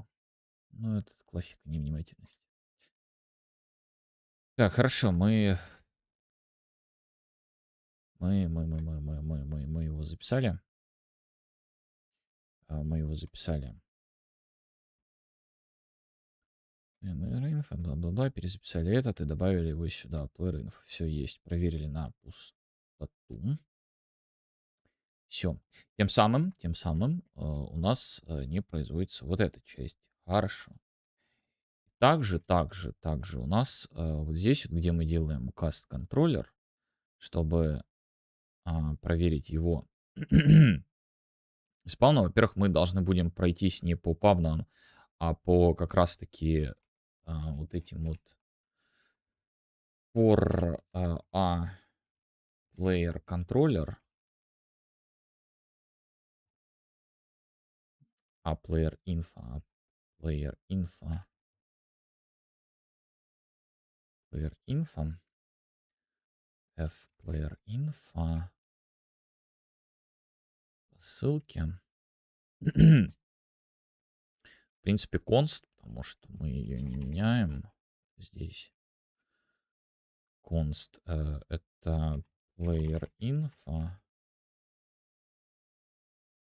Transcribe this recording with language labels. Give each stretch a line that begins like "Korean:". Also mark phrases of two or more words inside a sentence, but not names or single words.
Russian: Ну, это классика невнимательности. Так, хорошо, мы его записали. Мы его записали. Info, бла-бла-бла, перезаписали этот и добавили его сюда.
English: Player info.
Russian: Все есть. Проверили на пустоту. Все. Тем самым у нас не производится вот эта часть. Хорошо. Также у нас вот здесь, вот, где мы делаем cast контроллер, чтобы проверить его спавна, во-первых, мы должны будем пройтись не по павнам, а по как раз-таки вот этим вот
English: for player controller, player info, player info, player info, f player info,
Russian: ссылки. В принципе, const, потому что мы ее не меняем здесь. Const это
English: player info.